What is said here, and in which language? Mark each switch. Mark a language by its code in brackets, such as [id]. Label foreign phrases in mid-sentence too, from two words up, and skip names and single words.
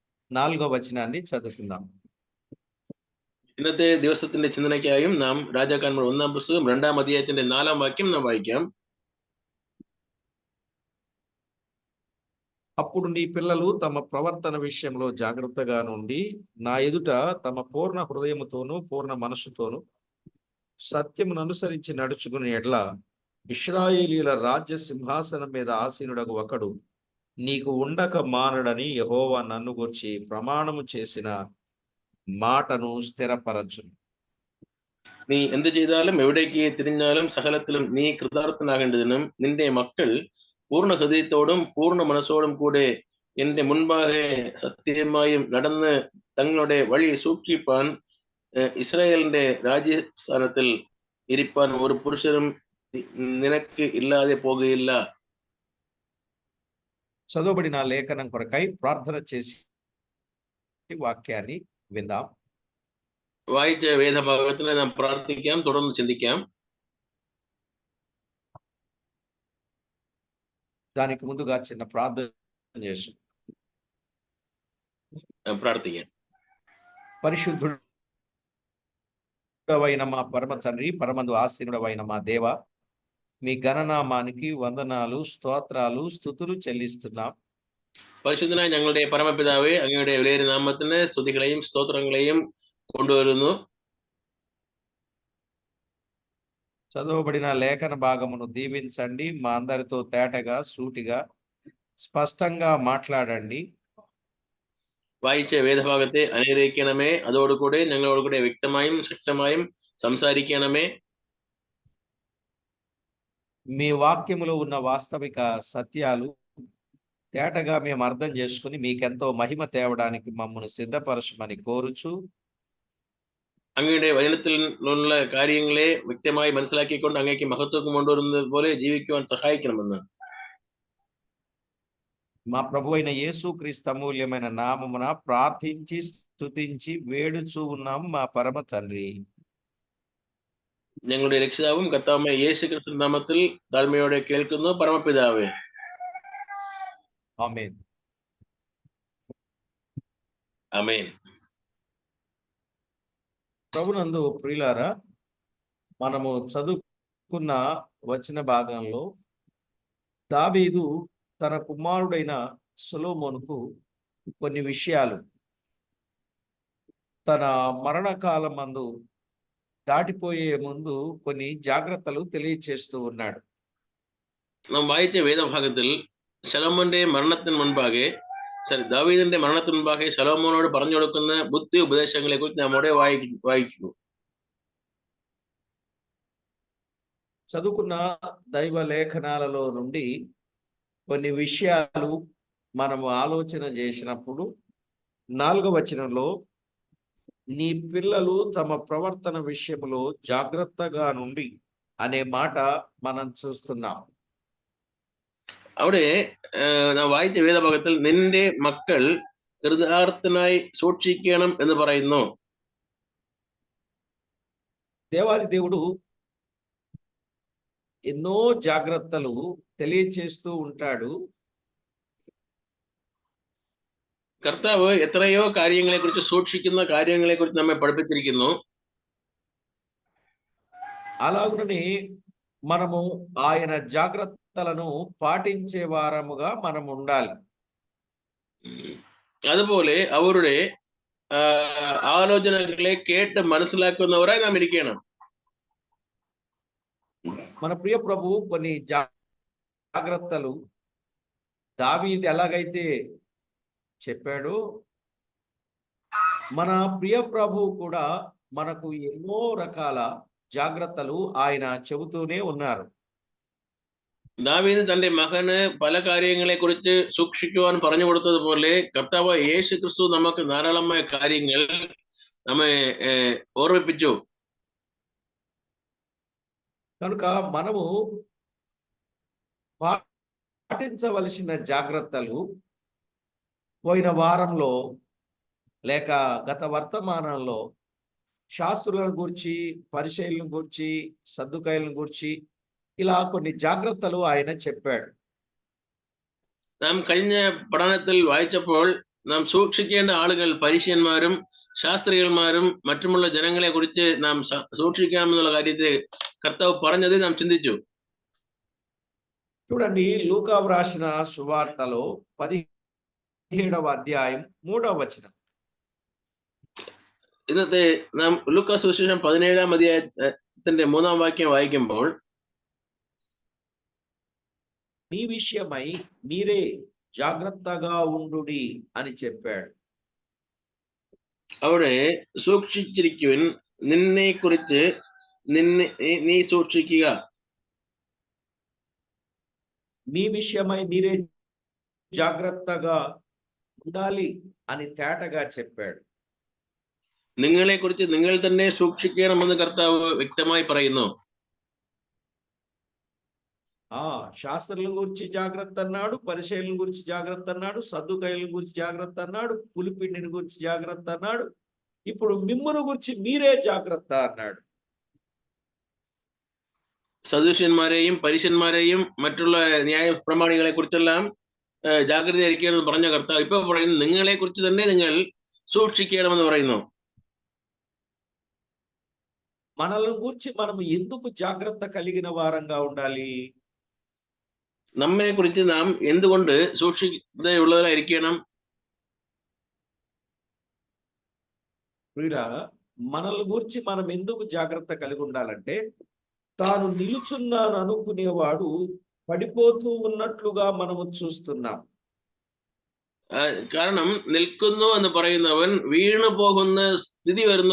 [te] 4వ వచనాన్ని చదువుకుందాం. [ml] ഇന്നത്തെ ദിവസത്തിന്റെ ചിന്തനയ്ക്കായും നാം രാജാക്കന്മാർ 1-ാം പുസ്തകം 2-ാം അധ്യായത്തിന്റെ 4-ാം വാക്യം നാം വായിക്കാം. [te] అప్పుడు నీ పిల్లలు తమ ప్రవర్తన విషయంలో జాగ్రత్తగా నుండి నా ఎదుట తమ పూర్ణ హృదయముతోనూ పూర్ణ మనస్సుతోనూ సత్యమును అనుసరించి నడుచుకుని ఎడ్ల ఇశ్రాయేలీయుల రాజ్య సింహాసనం మీద ఆసీనుడగు ఒకడు నీకు ఉండక మానడని యెహోవా నన్ను గూర్చి ప్రమాణము చేసిన మాటను స్థిరపరచు. [ml] നീ എന്ത് ചെയ്താലും എവിടേക്ക് തിരിഞ്ഞാലും സകലത്തിലും നീ കൃതാർത്ഥനാകേണ്ടതിനും നിന്റെ മക്കൾ പൂർണ്ണ ഹൃദയത്തോടും പൂർണ്ണ മനസ്സോടും കൂടെ എന്റെ മുൻപാകെ സത്യമായും നടന്ന് തങ്ങളുടെ വഴി സൂക്ഷിപ്പാൻ ഇസ്രായേലിന്റെ രാജ്യസ്ഥാനത്തിൽ ഇരിപ്പാൻ ഒരു പുരുഷനും നിനക്ക് ഇല്ലാതെ പോകുകയില്ല. [te] చదువుబడిన లేఖనం కొరకై ప్రార్థన చేసి వాక్యాన్ని విందాం. [ml] വായിച്ച വേദഭാഗത്തിനെ നാം പ്രാർത്ഥിക്കാം, തുടർന്ന് ചിന്തിക്കാം. [te] దానికి ముందుగా చిన్న ప్రార్థన చేసి [ml] പ്രാർത്ഥിക്കാം. [te] పరిశుద్ధుడవైన మా పరమ తండ్రి, పరమందు ఆసీనుడవైన మా దేవ, మీ ఘననామానికి వందనాలు, స్తోత్రాలు, స్తుతులు చెల్లిస్తున్నాం. [ml] പരിശുദ്ധനായ ഞങ്ങളുടെ പരമപിതാവേ, അങ്ങയുടെ വിലയേറിയ നാമത്തിന് സ്തുതികളെയും സ്തോത്രങ്ങളെയും കൊണ്ടുവരുന്നു. [te] చదవబడిన లేఖన భాగమును దీవించండి. మా అందరితో తేటగా, సూటిగా, స్పష్టంగా మాట్లాడండి. [ml] വായിച്ച വേദഭാഗത്തെ അനുഗ്രഹിക്കണമേ. അതോടുകൂടെ ഞങ്ങളോടുകൂടെ വ്യക്തമായും ശക്തമായും സംസാരിക്കണമേ. [te] మీ వాక్యములో ఉన్న వాస్తవిక సత్యాలు తేటగా మేము అర్థం చేసుకుని మీకెంతో మహిమ తేవడానికి మమ్మల్ని సిద్ధపరచమని కోరుచు, [ml] അങ്ങയുടെ വചനത്തിലുള്ള കാര്യങ്ങളെ വ്യക്തമായി മനസ്സിലാക്കിക്കൊണ്ട് അങ്ങേക്ക് മഹത്വം കൊണ്ടുവരുന്നത് പോലെ ജീവിക്കുവാൻ സഹായിക്കണമെന്ന് [te] మా ప్రభు అయిన యేసుక్రీస్తు అమూల్యమైన నామమున ప్రార్థించి స్తుతించి వేడుచూ ఉన్నాం మా పరమ తండ్రి. [ml] ഞങ്ങളുടെ രക്ഷിതാവും കർത്താവുമായ യേശു ക്രിസ്തു നാമത്തിൽ താഴ്മയോടെ കേൾക്കുന്നു, പരമപിതാവേ. [te] ఆమేన్. ఆమేన్. ప్రభునందు ప్రియులారా, మనము చదువుకున్న వచన భాగంలో దావీదు తన కుమారుడైన సొలొమోనుకు కొన్ని విషయాలు తన మరణకాలమందు దాటిపోయే ముందు కొన్ని జాగ్రత్తలు తెలియచేస్తూ ఉన్నాడు. [ml] നാം വായിച്ച വേദഭാഗത്തിൽ ശലോമോന്റെ മരണത്തിന് മുൻപാകെ ദാവീദിന്റെ മരണത്തിന് മുൻപാകെ ശലോമോനോട് പറഞ്ഞു കൊടുക്കുന്ന ബുദ്ധി ഉപദേശങ്ങളെ കുറിച്ച് നാം അവിടെ വായിക്കുന്നു. [te] చదువుకున్న దైవ లేఖనాలలో నుండి కొన్ని విషయాలు మనము ఆలోచన చేసినప్పుడు 4వ వచనంలో నీ పిల్లలు తమ ప్రవర్తన విషయంలో జాగ్రత్తగా నుండి అనే మాట మనం చూస్తున్నాం. [ml] അവിടെ നാം വായിച്ച വേദഭാഗത്തിൽ നിന്റെ മക്കൾ കൃതാർത്ഥനായി സൂക്ഷിക്കണം എന്ന് പറയുന്നു. [te] దేవాది దేవుడు ఎన్నో జాగ్రత్తలు తెలియచేస్తూ ఉంటాడు. [ml] കർത്താവ് എത്രയോ കാര്യങ്ങളെ കുറിച്ച് സൂക്ഷിക്കുന്ന കാര്യങ്ങളെ കുറിച്ച് നമ്മെ പഠിപ്പിച്ചിരിക്കുന്നു. [te] అలాగుననే మనము ఆయన జాగ్రత్తలను పాటించే వారముగా మనం ఉండాలి. [ml] അതുപോലെ അവരുടെ ആലോചനകളെ കേട്ട് മനസ്സിലാക്കുന്നവരായി നാം ഇരിക്കണം. [te] మన ప్రియ ప్రభువు కొన్ని జాగ్రత్తలు దావీదు ఎలాగైతే చెప్పాడో, మన ప్రియ ప్రభువు కూడా మనకు ఎన్నో రకాల జాగ్రత్తలు ఆయన చెబుతూనే ఉన్నారు. [ml] ദാവീദ് തന്റെ മകന് പല കാര്യങ്ങളെ കുറിച്ച് സൂക്ഷിക്കുവാൻ പറഞ്ഞു കൊടുത്തതുപോലെ കർത്താവ് യേശു ക്രിസ്തു നമുക്ക് ധാരാളമായ കാര്യങ്ങൾ നമ്മെ ഓർമ്മിപ്പിച്ചു. [te] కనుక మనము పాటించవలసిన జాగ్రత్తలు పోయిన వారంలో లేక గత వర్తమానంలో శాస్త్రులను గూర్చి, పరిసయ్యులను గూర్చి, సద్దుకాయులను గూర్చి ఇలా కొన్ని జాగ్రత్తలు ఆయన చెప్పాడు. [ml] നാം കഴിഞ്ഞ പഠനത്തിൽ വായിച്ചപ്പോൾ നാം സൂക്ഷിക്കേണ്ട ആളുകൾ പരീശന്മാരും ശാസ്ത്രികന്മാരും മറ്റുമുള്ള ജനങ്ങളെ കുറിച്ച് നാം സൂക്ഷിക്കാമെന്നുള്ള കാര്യത്തെ കർത്താവ് പറഞ്ഞത് നാം ചിന്തിച്ചു. [te] చూడండి, లూకా వ్రాసిన సువార్తలో 17వ అధ్యాయం 3వ వచనం. [ml] ഇന്നത്തെ നാം ലൂക്കാ സുവിശേഷം 17-ാം അധ്യായത്തിന്റെ 3ാം വാക്യം വായിക്കുമ്പോൾ, [te] మీ విషయమై మీరే జాగ్రత్తగా ఉండుడి అని చెప్పాడు. [ml] അവിടെ സൂക്ഷിച്ചിരിക്കുവിൻ, നിന്നെ കുറിച്ച് നീ സൂക്ഷിക്കുക. [te] మీ విషయమై మీరే జాగ్రత్తగా ఉండాలి అని తేటగా చెప్పాడు. [ml] നിങ്ങളെ കുറിച്ച് നിങ്ങൾ തന്നെ സൂക്ഷിക്കണമെന്ന് കർത്താവ് വ്യക്തമായി പറയുന്നു. [te] శాస్త్రుల గురించి జాగ్రత్త అన్నాడు, పరిచయుల గురించి జాగ్రత్త అన్నాడు, సద్దుకాయల గురించి జాగ్రత్త అన్నాడు, పులిపిండిని గురించి జాగ్రత్త అన్నాడు. ఇప్పుడు మిమ్మును గురించి మీరే జాగ్రత్త అన్నాడు. [ml] സദൂഷ്യന്മാരെയും പരീശന്മാരെയും മറ്റുള്ള ന്യായ പ്രമാണികളെ കുറിച്ചെല്ലാം ജാഗ്രത ഇരിക്കണമെന്ന് പറഞ്ഞ കർത്താവ് ഇപ്പൊ പറയുന്നു, നിങ്ങളെ കുറിച്ച് തന്നെ നിങ്ങൾ സൂക്ഷിക്കണമെന്ന് പറയുന്നു. [te] మనల్ని గురించి మనం ఎందుకు జాగ్రత్త కలిగిన వారంగా ఉండాలి? [ml] നമ്മെ കുറിച്ച് നാം എന്തുകൊണ്ട് സൂക്ഷിക്കുന്നവരായിരിക്കണം? [te] మనల్ని గురించి మనం ఎందుకు జాగ్రత్త కలిగి ఉండాలంటే, తాను నిలుచున్నాను అనుకునేవాడు పడిపోతూ ఉన్నట్లుగా మనము చూస్తున్నాం. [ml] കാരണം നിൽക്കുന്നു എന്ന് പറയുന്നവൻ വീണു പോകുന്ന സ്ഥിതി വരുന്നു.